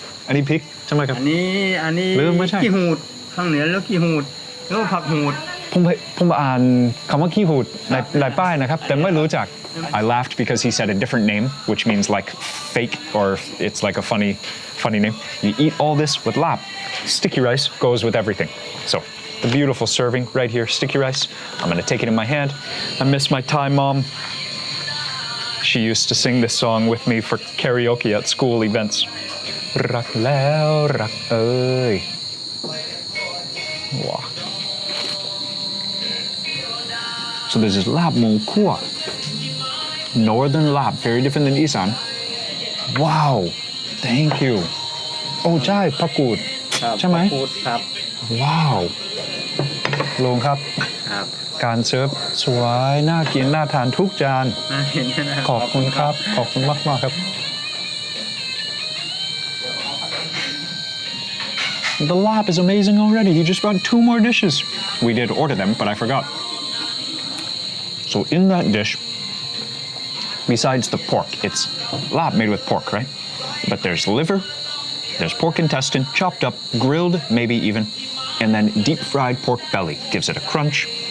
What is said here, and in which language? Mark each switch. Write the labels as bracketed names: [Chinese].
[Thai] อันนี้พริกใช่ไหมครับ อันนี้ หรือไม่ใช่ ขี้หูดข้างเหนือแล้วขี้หูดแล้วผักหูด ผมอ่านคำว่าขี้หูดในป้ายนะครับแต่ไม่รู้จัก [English] I laughed because he said a different name which means like fake or it's like a funny name. You eat all this with lap. Sticky rice goes with everything. So the beautiful serving right here, sticky rice. I'm gonna take it in my hand. I miss my Thai mom. She used to sing this song with me for karaoke at school events. [Thai] รักแล้วรักเอ่ย [English] Wow. So this is lap makhwaen. Northern lap, very different than Isan. Wow, thank you. Oh, [Thai] ใช่ผักกูด ครับ ใช่ไหม พูดครับ ว้าวลุงครับ ครับ การเสิร์ฟสวยน่ากินน่าทานทุกจาน น่าเห็นนะ ขอบคุณครับ ขอบคุณมากครับ [English] The lap is amazing already. He just brought 2 more dishes. We did order them, but I forgot. So in that dish, besides the pork, it's lap made with pork, right? But there's liver, there's pork intestine, chopped up, grilled, maybe even, and then deep fried pork belly gives it a crunch.